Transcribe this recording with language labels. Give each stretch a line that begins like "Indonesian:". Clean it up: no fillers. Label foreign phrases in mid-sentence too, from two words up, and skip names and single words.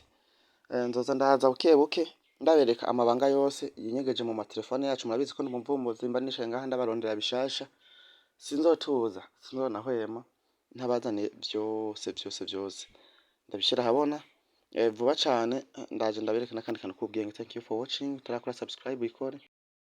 Rundi: Nzoza ndaza buke ndabereka amabanga yose yinyegeje mu matelefone yacu. Murabizi ko ndumuvumbuzi mba nishaye ngaha ndabarondera bishasha. Sinzotuza, sinzonahwema ntabazane byose ndabishira habona vuba cyane. Ndaje ndabereka nakandi kantu kubwiye.
English: Thank you for watching.
Rundi: Turakora subscribe ikore.